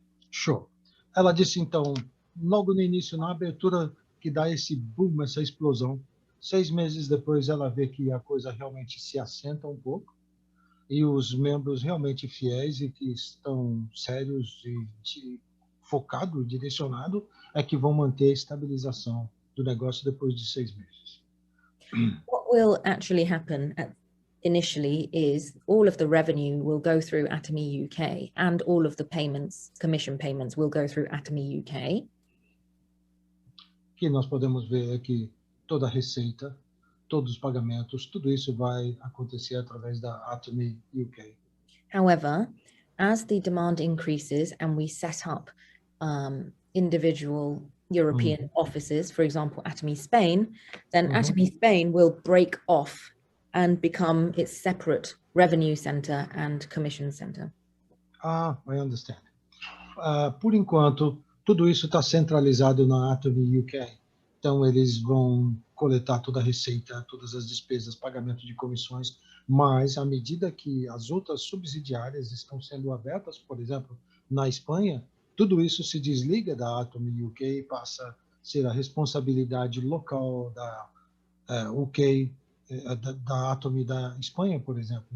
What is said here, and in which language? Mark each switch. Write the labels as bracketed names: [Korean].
[Portuguese] Show. Ela disse, então, logo no início, na abertura, que dá esse boom, essa explosão. 6 meses depois, ela vê que a coisa realmente se assenta um pouco e os membros realmente fiéis e que estão sérios e focados, direcionados, é que vão manter a estabilização do negócio depois de 6 meses. [English] What will actually happen initially is all of the revenue will go through Atomy UK and all of the payments, commission payments, will go through Atomy UK. [Portuguese] Que nós podemos ver aqui toda a receita, todos os pagamentos, tudo isso vai acontecer através da Atomy UK. [English] However, as the demand increases and we set up individual European offices, for example, Atomy Spain, then Atomy Spain will break off and become its separate revenue center and commission center. I understand. [Portuguese] Por enquanto, tudo isso está centralizado na Atomy UK. Então, eles vão coletar toda a receita, todas as despesas, pagamento de comissões, mas à medida que as outras subsidiárias estão sendo abertas, por exemplo, na Espanha, tudo isso se desliga da Atomy UK e passa a ser a responsabilidade local da UK, da Atomy da Espanha, por exemplo.